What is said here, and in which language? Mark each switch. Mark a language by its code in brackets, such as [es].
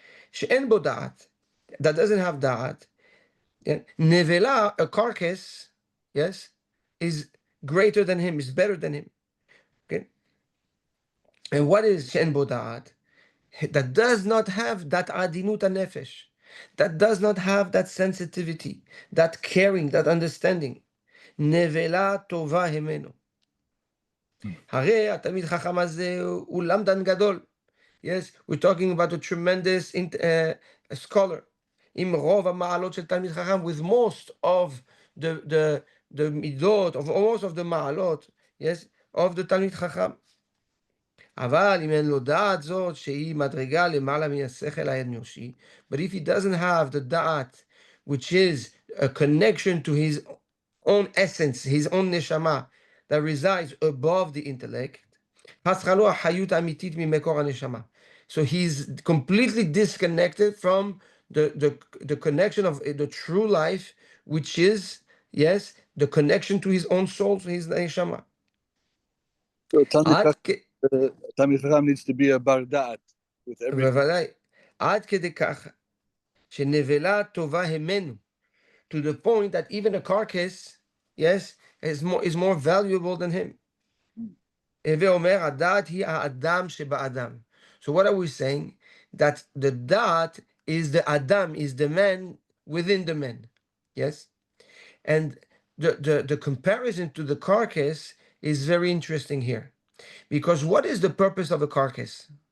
[he] She'en bo da'at, [en] that doesn't have da'at. Nevela, a carcass, yes, is greater than him, is better than him. Okay? And what is she'en bo da'at? That does not have that adinut nefesh, that does not have that sensitivity, that caring, that understanding. [he] Nevela tova hemenu. הרי התלמיד חכם הזה הוא למדן גדול. [en] Yes, we're talking about a tremendous scholar. [he] עם רוב המעלות של תלמיד חכם, [en] with most of the midot, of most of the מעלות, yes, of the תלמיד חכם. [he] אבל אם אין לו דעת זאת, שהיא מדרגה למעלה מן השכל האנושי, [en] but if he doesn't have the דעת, which is a connection to his own essence, his own neshama, that resides above the intellect, [he] חסרה החיות האמיתית ממקור הנשמה. [en] So he's completely disconnected from the connection of the true life, which is, yes, the connection to his own soul, to his neshama. So Talmid Chacham needs to be a bar da'at with everything. [he] בוודאי. עד כדי כך שנבלה טובה המנו, [en] to the point that even a carcass, yes, is more valuable than him. [he] הווה אומר, הדעת היא האדם שבאדם. [en] So what are we saying? That the da'at is the adam, is the man within the man. Yes? And the comparison to the carcass is very interesting here. Because what is the purpose of a carcass?